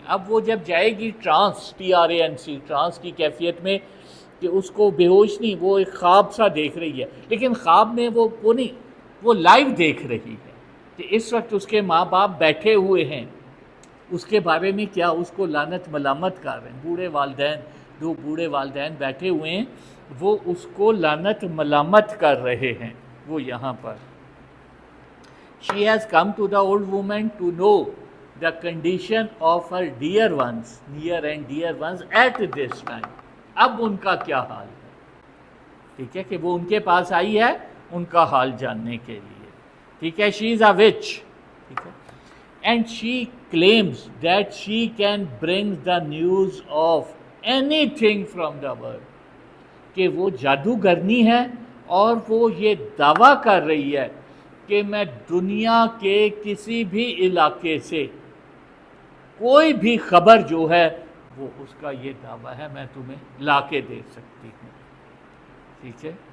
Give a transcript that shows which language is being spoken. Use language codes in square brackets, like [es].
[ur] اب وہ جب جائے گی ٹرانس، TRANS، ٹرانس کی کیفیت میں، کہ اس کو بے ہوش نہیں، وہ ایک خواب سا دیکھ رہی ہے، لیکن خواب میں وہ نہیں، وہ لائیو دیکھ رہی ہے کہ اس وقت اس کے ماں باپ بیٹھے ہوئے ہیں، اس کے بارے میں کیا، اس کو لعنت ملامت کر رہے ہیں. بوڑھے والدین، دو بوڑھے والدین بیٹھے ہوئے ہیں، وہ اس کو لعنت ملامت کر رہے ہیں. وہ یہاں پر [en] she has come to the old woman to know the condition of her dear ones, near and dear ones at this time. [ur] اب ان کا کیا حال ہے، ٹھیک ہے، کہ وہ ان کے پاس آئی ہے ان کا حال جاننے کے لیے. ٹھیک ہے. [en] she is a witch. [ur] ٹھیک ہے. [en] and she claims that she can bring the news of anything from the world. [ur] کہ وہ جادوگرنی ہے اور وہ یہ دعویٰ کر رہی ہے کہ میں دنیا کے کسی بھی علاقے سے کوئی بھی خبر جو ہے وہ اس کا یہ دعویٰ ہے میں تمہیں لا کے دے سکتی ہوں. ٹھیک ہے.